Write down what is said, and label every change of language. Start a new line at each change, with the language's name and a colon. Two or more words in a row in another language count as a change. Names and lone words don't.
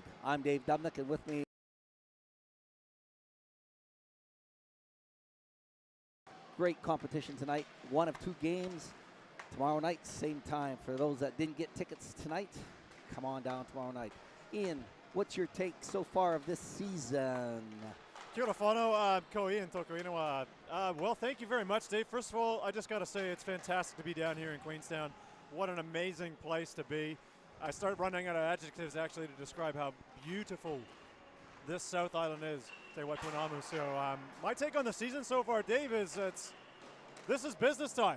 English: I'm Dave Dubnick, and with me great competition tonight. One of two games tomorrow night, same time. For those that didn't get tickets tonight, come on down tomorrow night. Ian, what's your take so far of this season?
Māori: Kia ora whanau, ko Ian tōku ingoa.
English: Well, thank you very much, Dave. First of all, I just got to say it's fantastic to be down here in Queenstown. What an amazing place to be. I started running out of adjectives actually to describe how beautiful this South Island is, Te Waipunamu. So my take on the season so far, Dave, is this is business time.